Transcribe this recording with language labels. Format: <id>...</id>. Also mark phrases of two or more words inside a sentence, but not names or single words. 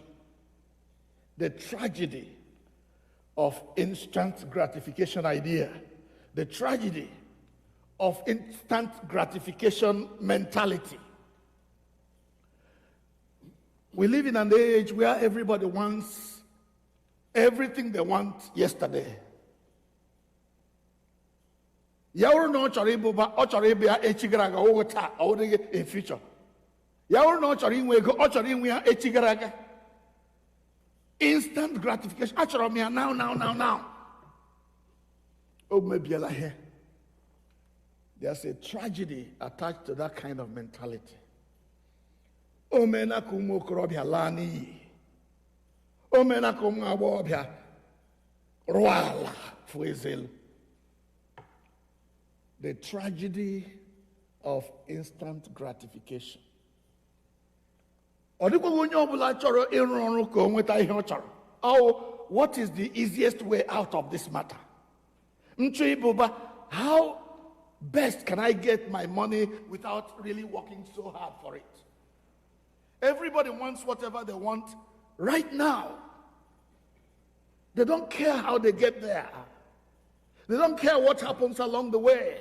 <en>The tragedy of instant gratification idea. The tragedy of instant gratification mentality. We live in an age where everybody wants everything they want yesterday.</en> <ig>Ya wụrụ na ọ chọrọ ịbụ echi gara aga, ọ taa, ọ dịghị</ig> <en>in future.</en> <ig>Ya wụrụ na ọ chọrọ inwe ego, ọ chọrọ inwe ya echi gara aga.</ig> <en>Instant gratification.</en> <ig>Achọrọ m ya now. O mebiela here.</ig> <en>There's a tragedy attached to that kind of mentality.</en> <ig>O mena ka ụmụ okorobịa laa n'iyi. O mena ka ụmụ agbọghọbịa rụọ ala fụ ezelu. The tragedy of instant gratification. Ọ dịkwaghị onye ọbụla chọrọ ịrụ ọrụ ka o nweta ihe ọ chọrọ.</ig> <en>Oh, what is the easiest way out of this matter?</en> <ig>Nchọ ịbụba,</ig> <en>how best can I get my money without really working so hard for it? Everybody wants whatever they want right now. They don't care how they get there. They don't care what happens along the way.</en>